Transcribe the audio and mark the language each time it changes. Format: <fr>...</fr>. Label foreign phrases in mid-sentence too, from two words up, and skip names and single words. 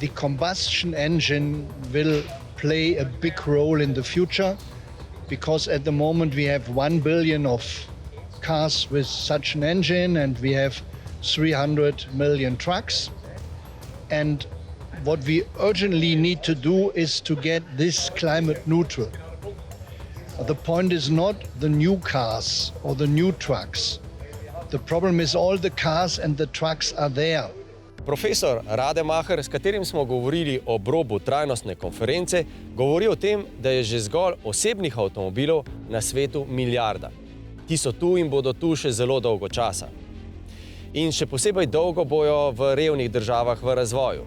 <en>the combustion engine will play a big role in the future, because at the moment we have 1 billion of cars with such an engine and we have 300 million trucks. And what we urgently need to do is to get this climate neutral. The point is not the new cars or the new trucks. The problem is all the cars and the trucks are there.</en> <sl>Profesor Rademacher, s katerim smo govorili o obrobu trajnostne konference, govori o tem, da je že zgolj osebnih avtomobilov na svetu milijarda. Ti so tu in bodo tu še zelo dolgo časa. In še posebej dolgo bojo v revnih državah v razvoju.</sl>